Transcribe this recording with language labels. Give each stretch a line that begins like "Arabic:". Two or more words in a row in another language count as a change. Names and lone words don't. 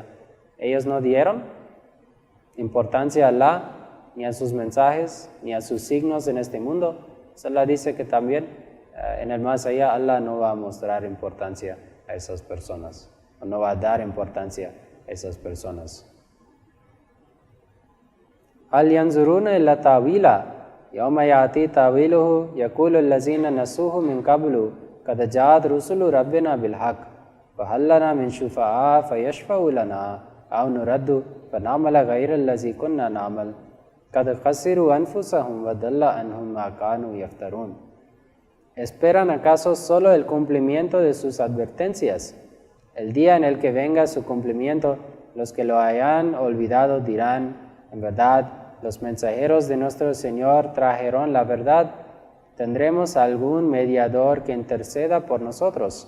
Spanish: Ellos no dieron importancia a Allah, ni a sus mensajes, ni a sus signos en este mundo. Pues Allah dice que también en el más allá Allah no va a mostrar importancia a esas personas, o no va a dar importancia a esas personas.
Arabic: هل ينظرون إلا تأويل يوم يأتي تأويله يقول الذين نسوه من قبل قد جاءت رسل ربنا بالحق فهل لنا من شفعاء فيشفعوا لنا أو نرد فنعمل غير الذي كنا نعمل قد خسروا أنفسهم وضل عنهم ما كانوا يفترون.
Spanish: ¿Esperan acaso solo el cumplimiento de sus advertencias? El día en el que venga su cumplimiento, los que lo hayan olvidado dirán, en verdad, los mensajeros de nuestro Señor trajeron la verdad. ¿Tendremos algún mediador que interceda por nosotros?